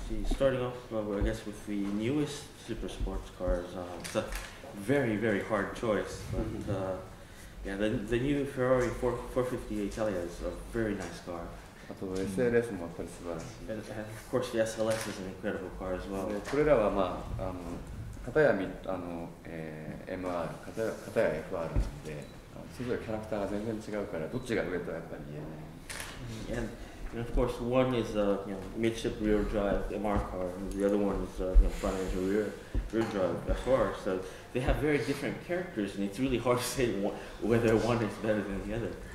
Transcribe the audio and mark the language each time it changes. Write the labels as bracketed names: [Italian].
[English] Starting off, I guess with the newest super sports cars, it's a very, very hard choice. But yeah, the new Ferrari 458 Italia is a very nice car. [Japanese] あと SLS もやっぱり素晴らしい。 [English] And of course, the SLS is an incredible car as well. [Japanese] これらは片やMR、片や FR なので、それぞれキャラクターが全然違うから、どっちが上とはやっぱり言えない。 [English] And of course, one is midship rear drive MR car, and the other one is front engine rear drive FR. So they have very different characters, and it's really hard to say whether one is better than the other.